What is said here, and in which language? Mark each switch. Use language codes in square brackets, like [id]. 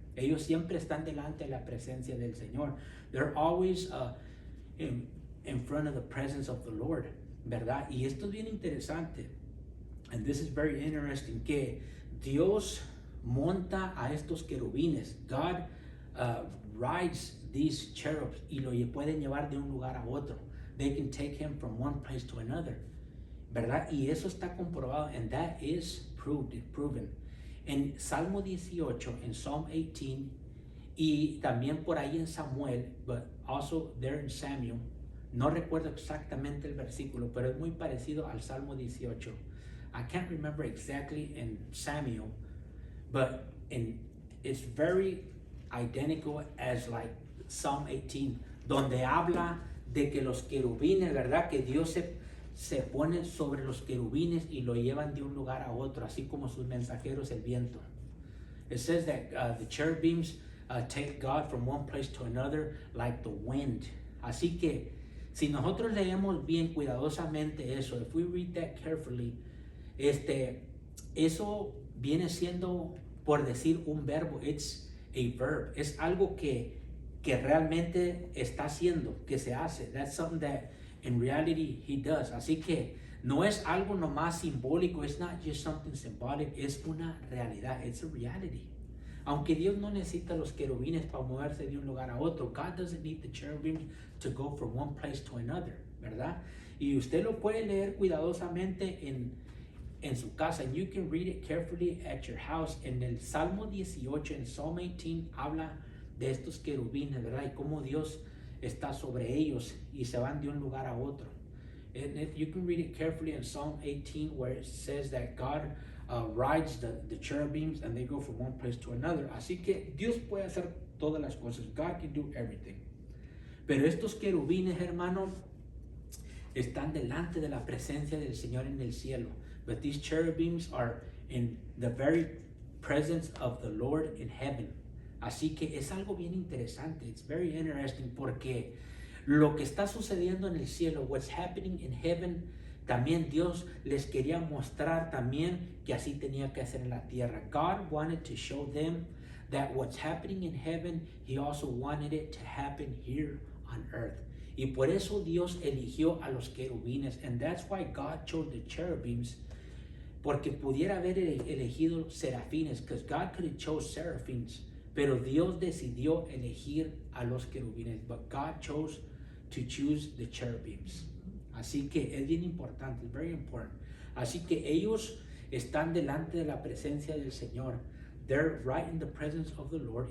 [es] Ellos siempre están delante de la presencia del Señor. [en] They're always in front of the presence of the Lord, ¿verdad? [es] Y esto es bien interesante. [en] And this is very interesting, [es] que Dios monta a estos querubines. [en] God rides these cherubs [es] y lo pueden llevar de un lugar a otro. [en] They can take him from one place to another, ¿verdad? [es] Y eso está comprobado, [en] and that is proven. [es] En Salmo 18, en Psalm 18, y también por ahí en Samuel, [en] but also there in Samuel, [es] no recuerdo exactamente el versículo, pero es muy parecido al Salmo 18. [en] I can't remember exactly in Samuel, but it's very identical as like Psalm 18, [es] donde habla de que los querubines, ¿verdad? Que Dios se pone sobre los querubines y lo llevan de un lugar a otro, así como sus mensajeros el viento. [en] It says that the cherubims take God from one place to another like the wind. [es] Así que si nosotros leemos bien cuidadosamente eso, [en] if we read that carefully, [es] eso viene siendo, por decir un verbo, [en] it's a verb. [es] Es algo que realmente está haciendo, que se hace. [en] That's something that in reality he does. [es] Así que no es algo nomás simbólico. [en] It's not just something symbolic. [es] Es una realidad. [en] It's a reality. [es] Aunque Dios no necesita los querubines para moverse de un lugar a otro. [en] God doesn't need the cherubims to go from one place to another, ¿verdad? [es] Y usted lo puede leer cuidadosamente en su casa. [en] And you can read it carefully at your house. [es] En el Salmo 18, en Psalm 18, habla de estos querubines, ¿verdad? Y cómo Dios está sobre ellos y se van de un lugar a otro. [en] And you can read it carefully in Psalm 18, where it says that God rides the cherubims and they go from one place to another. [es] Así que Dios puede hacer todas las cosas. [en] God can do everything. [es] Pero estos querubines, hermano, están delante de la presencia del Señor en el cielo. [en] But these cherubims are in the very presence of the Lord in heaven. [es] Así que es algo bien interesante. [en] It's very interesting, [es] porque lo que está sucediendo en el cielo, [en] what's happening in heaven, [es] también Dios les quería mostrar también que así tenía que hacer en la tierra. [en] God wanted to show them that what's happening in heaven, he also wanted it to happen here on earth. [es] Y por eso Dios eligió a los querubines. [en] And that's why God chose the cherubims. [es] Porque pudiera haber elegido serafines, [en] because God could have chose seraphims. [es] Pero Dios decidió elegir a los querubines. [en] But God chose to choose the cherubims. [es] Así que es bien importante, [en] it's very important. [es] Así que ellos están delante de la presencia del Señor. [en] They're right in the presence of the Lord.